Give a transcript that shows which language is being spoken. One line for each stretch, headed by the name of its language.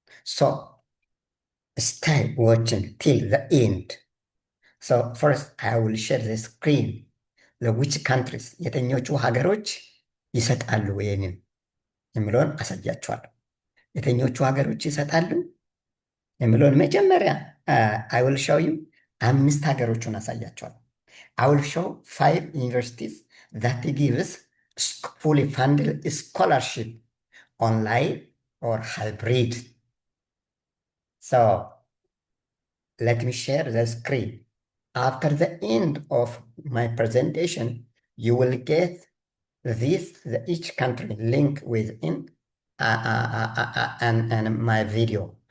English: So stay watching till the end. So first I will share the screen, the which countries,
Amharic: የትኞቹ ሀገሮች ይሰጣሉ ይህንን የሚለውን አሳያችኋለሁ። የትኞቹ ሀገሮች ይሰጣሉ የሚለውን መጀመሪያ
English: አይ ዊል ሾው ዩ 5
Amharic: ሀገሮቹን አሳያቸዋል።
English: አይ ዊል ሾው 5 ዩኒቨርሲቲስ ዛት ጊቭስ ፉሊ ፋንድድ ስኮላርሺፕ ኦንላይን ኦር ሃይብሪድ። ሶ let me share the screen. After the end of my presentation, you will get each country link within and my video.